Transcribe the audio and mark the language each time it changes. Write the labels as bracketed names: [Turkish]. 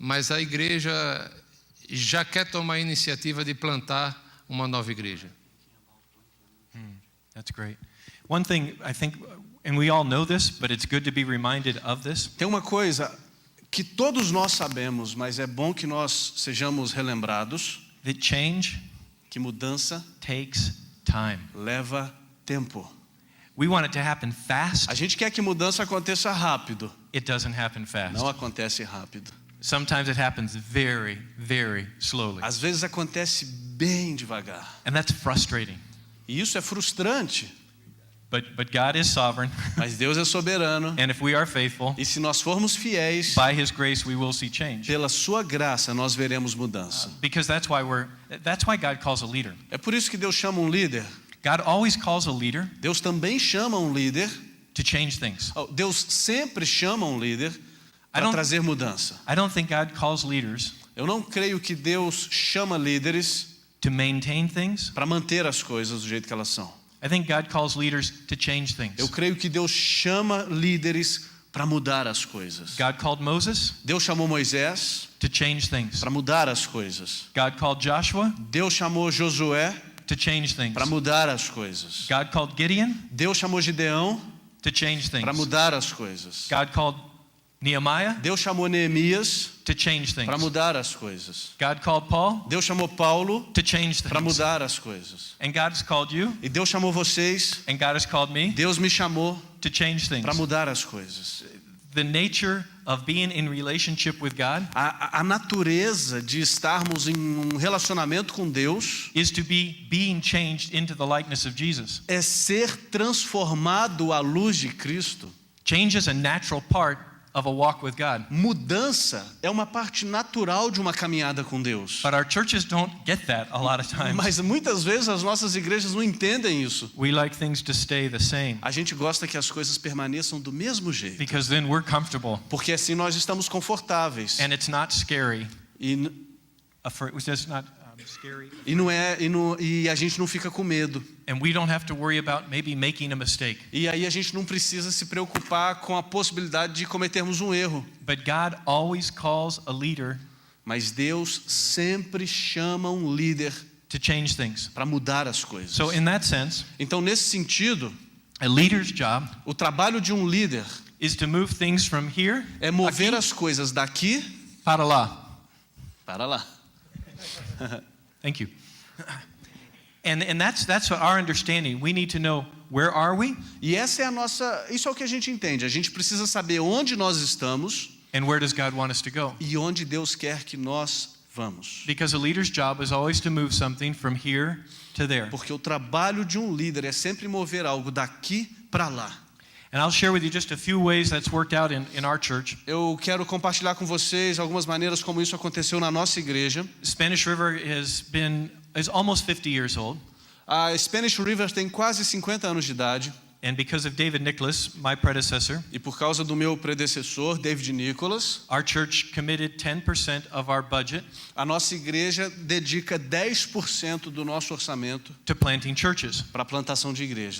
[Portuguese] a igreja já quer tomar a iniciativa de plantar uma nova igreja. [English] That's great. One thing I think, and we all know this, but it's good to be reminded of this. [Portuguese] Tem uma coisa que todos nós sabemos, mas é bom que nós sejamos relembrados, [English] That change [Portuguese] que mudança [English] takes time. [Portuguese] leva tempo. [English] We want it to happen fast. [Portuguese] A gente quer que mudança aconteça rápido. [English] It doesn't happen fast. [Portuguese] Não acontece rápido. [English] Sometimes it happens very, very slowly. [Portuguese] Às vezes acontece bem devagar. [English] And that's frustrating. [Portuguese] E isso é frustrante, [English] But God is sovereign. [Portuguese] mas Deus é soberano. [English] And if we are faithful, [Portuguese] E se nós formos fiéis, [English] by His grace we will see change. [Portuguese] pela sua graça nós veremos mudança. [English] Because that's why God calls a leader. [Portuguese] É por isso que Deus chama um líder. [English] God always calls a leader [Portuguese] Deus também chama um líder. [English] to change things. [Portuguese] Deus sempre chama um líder [English] I [Portuguese] para [English] don't- [Portuguese] trazer mudança. [English] I don't think God calls leaders [Portuguese] Eu não creio que Deus chama líderes [English] to maintain things. [Portuguese] para manter as coisas do jeito que elas são. [English] I think God calls leaders to change things. [Portuguese] Eu creio que Deus chama líderes para mudar as coisas. [English] God called Moses [Portuguese] Deus chamou Moisés [English] to change things. [Portuguese] para mudar as coisas. [English] God called Joshua [Portuguese] Deus chamou Josué [English] to change things. [Portuguese] para mudar as coisas. [English] God called Gideon [Portuguese] Deus chamou Gideão [English] to change things. [Portuguese] para mudar as coisas. [English] God called Nehemiah [Portuguese] Deus chamou Neemias [English] to change things. [Portuguese] para mudar as coisas. [English] God called Paul [Portuguese] Deus chamou Paulo [English] to change [Portuguese] para [English] things. [Portuguese] mudar as coisas. [English] And God has called you, [Portuguese] E Deus chamou vocês, [English] and God has called me [Portuguese] Deus me chamou [English] to change things. [Portuguese] para mudar as coisas. [English] The nature of being in relationship with God [Portuguese] A natureza de estarmos em um relacionamento com Deus [English] is to be being changed into the likeness of Jesus. [Portuguese] é ser transformado à luz de Cristo. [English] Change is a natural part of a walk with God. [Portuguese] Mudança é uma parte natural de uma caminhada com Deus. [English] But our churches don't get that a lot of times. [Portuguese] Mas muitas vezes as nossas igrejas não entendem isso. [English] We like things to stay the same [Portuguese] A gente gosta que as coisas permaneçam do mesmo jeito, [English] because then we're comfortable [Portuguese] porque assim nós estamos confortáveis. [English] and it's not scary. [Portuguese] E [English] It's not scary. [Portuguese] e a gente não fica com medo. [English] And we don't have to worry about maybe making a mistake. [Portuguese] E aí a gente não precisa se preocupar com a possibilidade de cometermos um erro. [English] But God always calls a leader [Portuguese] Mas Deus sempre chama um líder [English] to change things. [Portuguese] para mudar as coisas. [English] So in that sense, [Portuguese] Então, nesse sentido, [English] a leader's job [Portuguese] o trabalho de um líder [English] is to move things from here [Portuguese] é mover aqui, as coisas daqui para lá. para lá. [English] Thank you. And that's our understanding. We need to know, where are we [Portuguese] E essa é a nossa, isso é o que a gente entende. A gente precisa saber onde nós estamos [English] and where does God want us to go? [Portuguese] e onde Deus quer que nós vamos. [English] Because a leader's job is always to move something from here to there. [Portuguese] Porque o trabalho de um líder é sempre mover algo daqui para lá. [English] And I'll share with you just a few ways that's worked out in our church. [Portuguese] Eu quero compartilhar com vocês algumas maneiras como isso aconteceu na nossa igreja. [English] Spanish River is almost 50 years old. [Portuguese] A Spanish River tem quase 50 anos de idade. [English] And because of David Nicholas, my predecessor, [Portuguese] E por causa do meu predecessor, David Nicholas, [English] our church committed 10% of our budget [Portuguese] a nossa igreja dedica 10% do nosso orçamento [English] to planting churches, [Portuguese] para a plantação de igrejas.